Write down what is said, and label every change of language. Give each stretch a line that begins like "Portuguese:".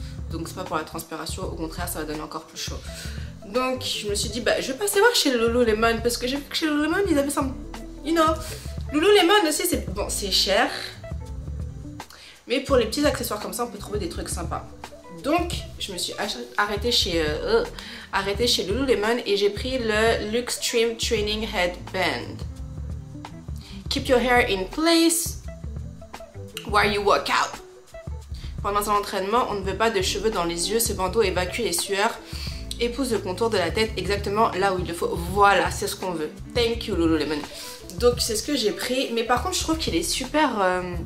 French: Donc c'est pas pour la transpiration, au contraire ça va donner encore plus chaud. Donc je me suis dit bah je vais passer voir chez Lululemon parce que j'ai vu que chez Lululemon ils avaient ça,
English: you know.
French: Lululemon aussi c'est bon, c'est cher. Mais pour les petits accessoires comme ça, on peut trouver des trucs sympas. Donc, je me suis arrêtée chez Lululemon et j'ai pris le Luxtreme Training Headband.
English: Keep your hair in place while you work out.
French: Pendant un entraînement, on ne veut pas de cheveux dans les yeux. Ce bandeau évacue les sueurs, épouse le contour de la tête exactement là où il le faut. Voilà, c'est ce qu'on veut.
English: Thank you
French: Lululemon. Donc, c'est ce que j'ai pris. Mais par contre, je trouve qu'il est super...